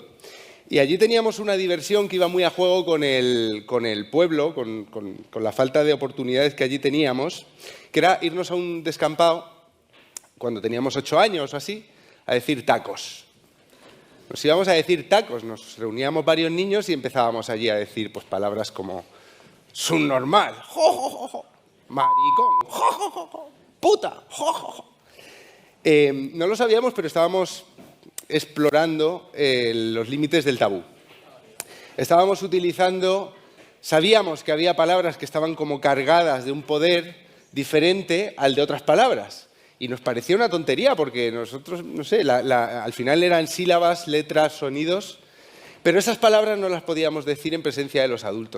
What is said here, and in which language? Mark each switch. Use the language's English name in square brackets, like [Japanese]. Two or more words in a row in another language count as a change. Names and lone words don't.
[Spanish] Y allí teníamos una diversión que iba muy a juego con el pueblo, con la falta de oportunidades que allí teníamos, que era irnos a un descampado, cuando teníamos 8 años o así, a decir tacos. Nos íbamos a decir tacos, nos reuníamos varios niños y empezábamos allí a decir pues palabras como subnormal, jo, jo, jo, jo, maricón, jo, jo, jo, jo, puta, jo, jo, jo. No lo sabíamos, pero estábamos explorando los límites del tabú. Estábamos utilizando, sabíamos que había palabras que estaban como cargadas de un poder diferente al de otras palabras. Y nos parecía una tontería porque nosotros, no sé, al final eran sílabas, letras, sonidos, pero esas palabras no las podíamos decir en presencia de los adultos.